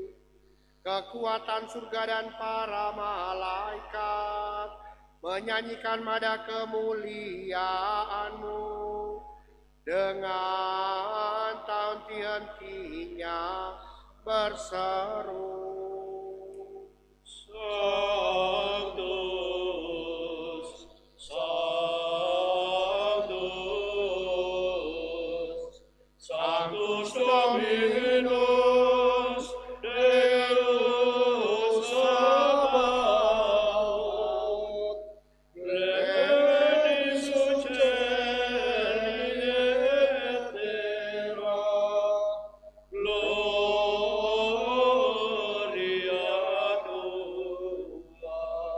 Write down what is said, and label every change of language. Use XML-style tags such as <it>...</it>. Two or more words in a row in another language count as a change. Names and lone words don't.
<id>Kekuatan surga dan para malaikat menyanyikan nada kemuliaan-Mu dengan tak henti-hentinya berseru.</id> <la>Sanctus, Sanctus, Sanctus Dominus, Deus Sabaoth, Pleni succendi et terra, gloria tua.</la>